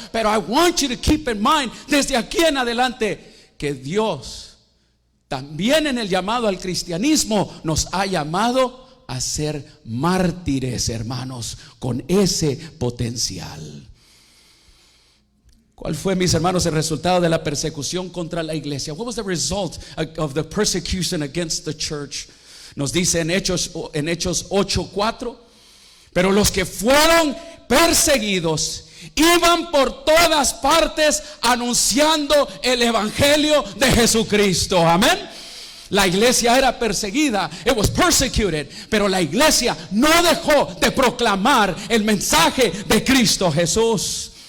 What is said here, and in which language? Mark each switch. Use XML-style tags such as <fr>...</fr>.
<es>Pero</es> <en>I want you to keep in mind,</en> <es>desde aquí en adelante, que Dios también en el llamado al cristianismo nos ha llamado a ser mártires, hermanos, con ese potencial. ¿Cuál fue, mis hermanos, el resultado de la persecución contra la iglesia?</es> <en>What was the result of the persecution against the church?</en> <es>Nos dice en Hechos 8:4, pero los que fueron perseguidos iban por todas partes anunciando el evangelio de Jesucristo. Amén. La iglesia era perseguida,</es> <en>it was persecuted,</en> <es>pero la iglesia no dejó de proclamar el mensaje de Cristo Jesús.</es>